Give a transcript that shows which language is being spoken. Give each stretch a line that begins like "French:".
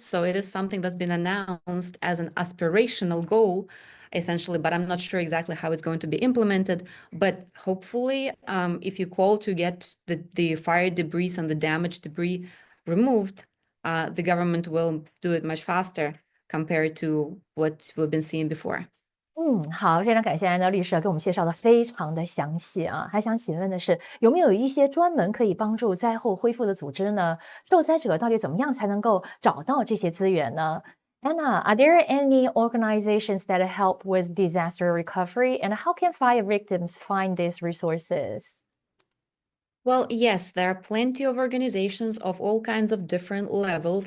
English: So it is something that's been announced as an aspirational goal, essentially, but I'm not sure exactly how it's going to be implemented. But hopefully, if you call to get the fire debris and the damaged debris removed, the government will do it much faster compared to what we've been seeing before.
Chinese: 好，非常感谢安娜律师给我们介绍的非常的详细啊。还想请问的是，有没有一些专门可以帮助灾后恢复的组织呢？受灾者到底怎么样才能够找到这些资源呢？
English: Anna, are there any organizations that help with disaster recovery, and how can fire victims find these resources? Well, yes, there are plenty of organizations of all kinds of different levels.